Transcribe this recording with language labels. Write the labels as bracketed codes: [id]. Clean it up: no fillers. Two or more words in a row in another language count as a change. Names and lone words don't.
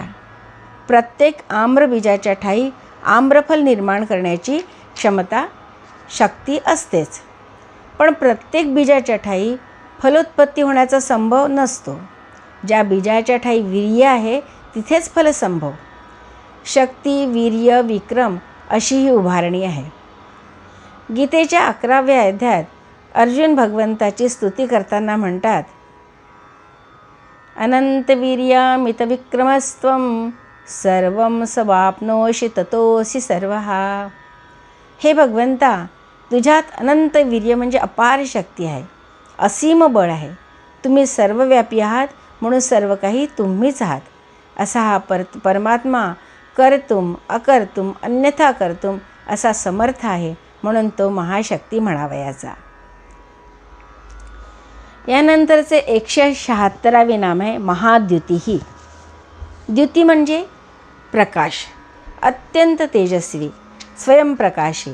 [mr] प्रत्येक आम्रबीजाच्या ठायी आम्रफल निर्माण करण्याची क्षमता शक्ती असतेच, पण प्रत्येक बीजाच्या ठायी फलोत्पत्ती होण्याचा संभव नसतो. ज्या बीजाच्या ठायी वीर्य आहे तिथेच फलसंभव. शक्ती, वीर्य, विक्रम अशी ही उभारणी आहे. गीतेच्या 11व्या अध्यायात अर्जुन भगवंताची स्तुती करताना म्हणतात, [sa] अनंतवीर्यमितविक्रमस्त्वं सर्वं समाप्नोषि ततोऽसि सर्वः. [mr] हे भगवंता, तुझ्यात अनंत वीर्य म्हणजे अपार शक्ती आहे, असीम बळ आहे. तुम्ही सर्वव्यापी आहात, म्हणून सर्व काही तुम्हीच आहात. असा हा परमात्मा [sa] कर्तुम अकर्तुम अन्यथा कर्तुम [mr] असा समर्थ आहे, म्हणून तो महाशक्ती म्हणावयाचा. यानंतरचे 176वे नाम आहे महाद्युती ही. द्युती म्हणजे प्रकाश, अत्यंत तेजस्वी, स्वयंप्रकाशी.